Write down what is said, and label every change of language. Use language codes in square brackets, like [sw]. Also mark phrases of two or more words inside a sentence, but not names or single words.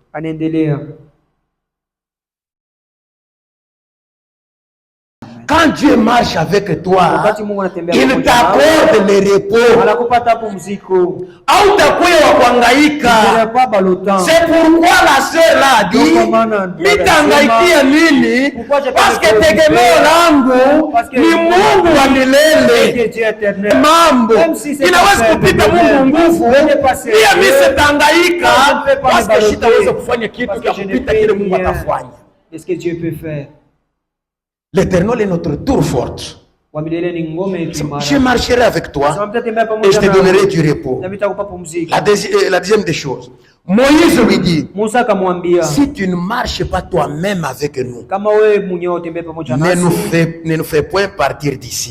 [fr] Quand Dieu marche avec toi, il t'accorde le repos. C'est pourquoi la sœur l'a dit, parce que [sw] tegemeo langu ni Mungu wa milele. Mambo inaweza kupita Mungu nguvu, pia mimi sitangaika [fr] parce que [sw] sitaweza kufanya kitu cha kupita kile Mungu atafanya. [fr] Qu'est-ce que Dieu peut faire? L'Éternel est notre tour forte. Je marcherai avec toi et je te donnerai du repos. La deuxième des choses, Moïse lui dit, si tu ne marches pas toi-même avec nous, ne nous fais point partir d'ici.